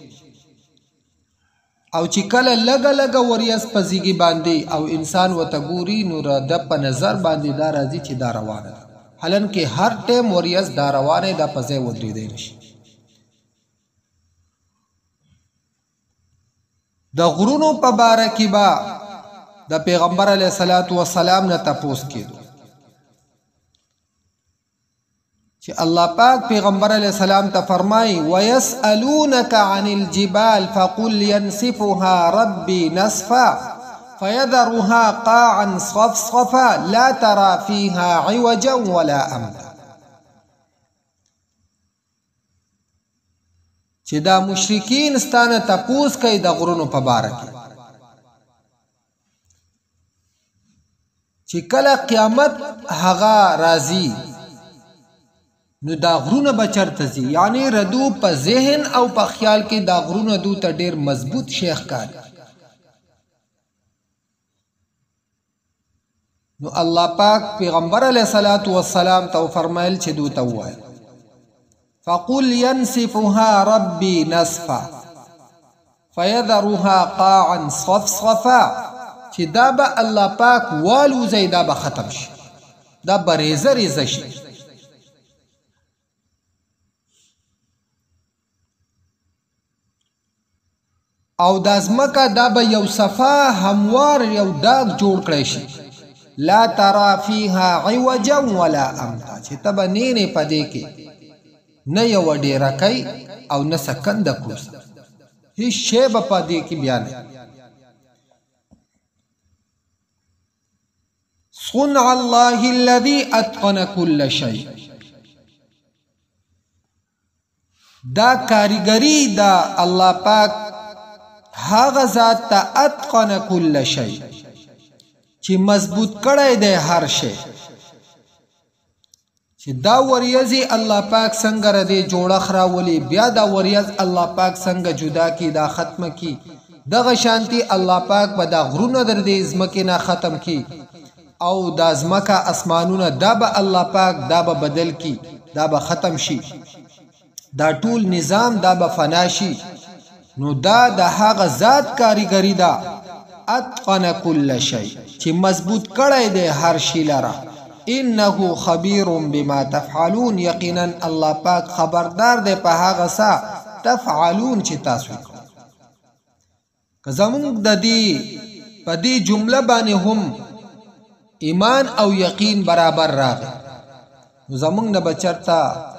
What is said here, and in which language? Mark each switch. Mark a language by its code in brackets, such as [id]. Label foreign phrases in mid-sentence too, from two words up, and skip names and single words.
[ps] او چې کله لږه لږه وریځ په زیږي باندې او انسان ورته ګوري نو د په نظر باندې دا راځي چې دا روانه ده حالان کې هر ټیم وریځ دا روانه دا په ځای ودرېدی نشي د غرونو په باره کې به د پیغمبر [ar] علیه الصلاة والسلام [ps] نه تپوس کېدو چې الله پاک پیغمبر [ar] علیہ السلام [ps] ته فرمای [ar] ويسألونك عن الجبال فقل ينسفها ربي نسفا فيذرها قاعا صفصفا لا ترى فيها عوجا ولا امتا [ps] چې دا مشرکین ستانه تپوس کوي د غرونو په باره کې چې کله قیامت هغه راځي نو دا غرونه به چرته ځي یعنی ردو په ذهن او په خیال کې دا غرونه دو ته ډېر مضبوط شیخ کاري نو الله پاک پیغمبر [ar] علیه الصلاة والسلام [ps] ته فرمایل چې دو ته ووایي [ar] فقل ينسفها ربي نسفا فيذرها قاعا صفصفا [ps] چې دا به الله پاک والوزي دا به ختم شي دا به ریزه ریزه شي او د ځمکه دا به یو صفا هموار یو داغ جوړ کړی شي [ar] لا ترى فيها عوجا ولا امتا [ps] چې ته به نینې په دې کې نه یو ډیرکی او نه سکنده کوس هیڅ شی به په دې کې بیا نه [ar] صنع الله الذي اتقن كل شيء [ps] دا کاریګری دا الله پاک هغه ذات ته [ar] اتقن كل شيء [ps] چې مضبوط کړی دی هر شی چې دا وریځي الله پاک څنګه ردی جوړخ راولي بیا دا وریځ الله پاک څنګه جدا کی دا ختم کی دغه شانتی الله پاک به دا غرونه در دې ځمکې نه ختم کی او دا ځمکه اسمانونه دا به الله پاک دا به بدل کی دا به ختم شي دا ټول نظام دا به فنا شي نو دا د هغه ذات کاریګری ده [ar] اتقن كل شيء [ps] چې مضبوط کړی دی هر شی لره [ar] انه خبير بما تفعلون [ps] یقینا الله پاک خبردار دی په هغه څه تفعلون چې تاسو کوئ که زمونږ د دې په دې جمله باندې هم ایمان او یقین برابر راغی نو زمونږ نه بچرتا